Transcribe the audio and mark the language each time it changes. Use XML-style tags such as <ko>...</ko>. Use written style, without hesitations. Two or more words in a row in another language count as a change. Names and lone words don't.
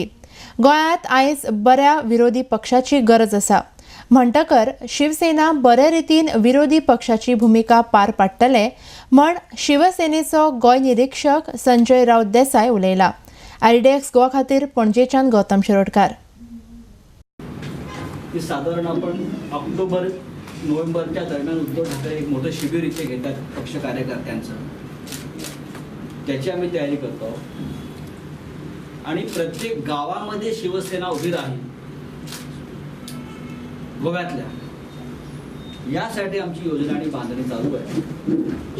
<kok>गोयात आयज बऱ्या विरोधी पक्षाची गरज आसा। म्हणटकर शिवसेना बरे रितीन विरोधी पक्षाची भूमिका पार पाडटले म्हण शिवसेनेचो गोय निरीक्षक संजय राऊत देसाई उलयला। आयडीएक्स गोवा खातीर पणजेच्यान गौतम शिरोडकार।</kok> <mr>साधारण आपण ऑक्टोबर-नोव्हेंबरच्या दरम्यान उद्धव ठाकरे एक मोठं शिबिर इथे घेतात पक्ष कार्यकर्त्यांचं, त्याची आम्ही तयारी करतो आणि प्रत्येक गावामध्ये शिवसेना उभी राहील गोव्यातल्या, यासाठी आमची योजना आणि बांधणी चालू आहे।</mr>